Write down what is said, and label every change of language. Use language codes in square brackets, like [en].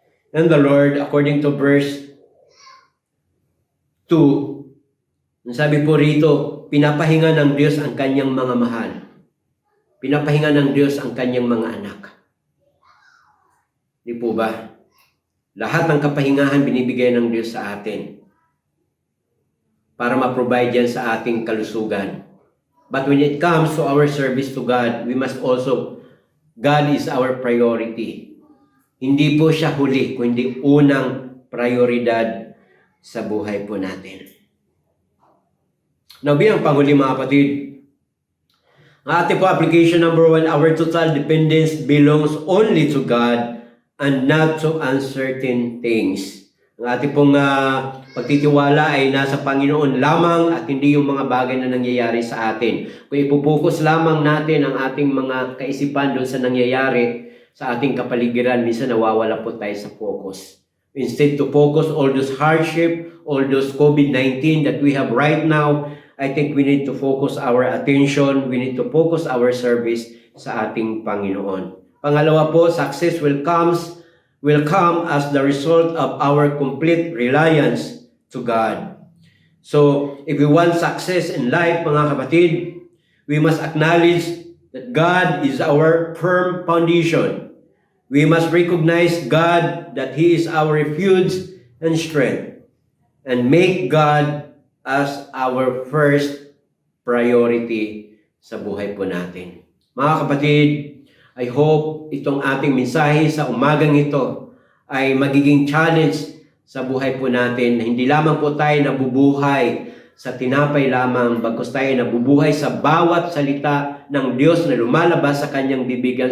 [en] And the Lord, according to verse 2, [tl] sabi po rito, pinapahinga ng Diyos ang kanyang mga mahal. Pinapahinga ng Diyos ang kanyang mga anak. Di po ba? Lahat ng kapahingahan binibigay ng Diyos sa atin para ma-provide yan sa ating kalusugan. [en] But when it comes to our service to God, we must also, God is our priority. [tl] Hindi po siya huli, kundi unang prioridad sa buhay po natin. [en] Now, [tl] bilang panghuli mga kapatid, ang ating po [en] application number 1, our total dependence belongs only to God and not to uncertain things. [tl] Ang ating pong pagtitiwala ay nasa Panginoon lamang at hindi yung mga bagay na nangyayari sa atin. Kung ipupokus lamang natin ang ating mga kaisipan doon sa nangyayari sa ating kapaligiran, minsan nawawala po tayo sa focus. [en] Instead to focus all those hardship, all those COVID-19 that we have right now, I think we need to focus our attention, we need to focus our service [tl] sa ating Panginoon. Pangalawa po, [en] success will come as the result of our complete reliance to God. So, if we want success in life, [tl] mga kapatid, [en] we must acknowledge that God is our firm foundation. We must recognize God that He is our refuge and strength, and make God as our first priority [tl] sa buhay po natin. Mga kapatid, [en] I hope [tl] itong ating mensahe sa umagang ito ay magiging challenge sa buhay po natin. Hindi lamang po tayo nabubuhay sa tinapay lamang, bagkus tayo nabubuhay sa bawat salita ng Diyos na lumalabas sa kanyang bibigan.